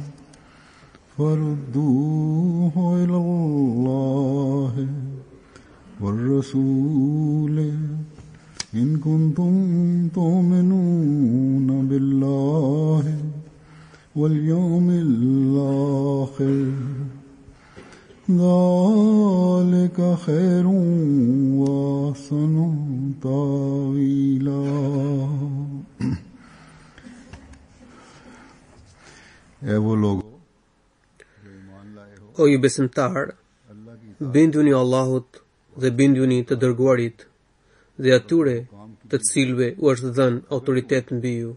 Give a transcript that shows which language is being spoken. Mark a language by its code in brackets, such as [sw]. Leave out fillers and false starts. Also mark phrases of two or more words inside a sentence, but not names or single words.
[ar] فردوه إلى الله والرسول إن كنتم تؤمنون بالله واليوم الآخر ذلك خير وأحسن تأويلا [sq] O ju besimtar, binduni Allahut dhe binduni të dërguarit dhe atyre të cilëve u është dhënë autoritet mbi ju.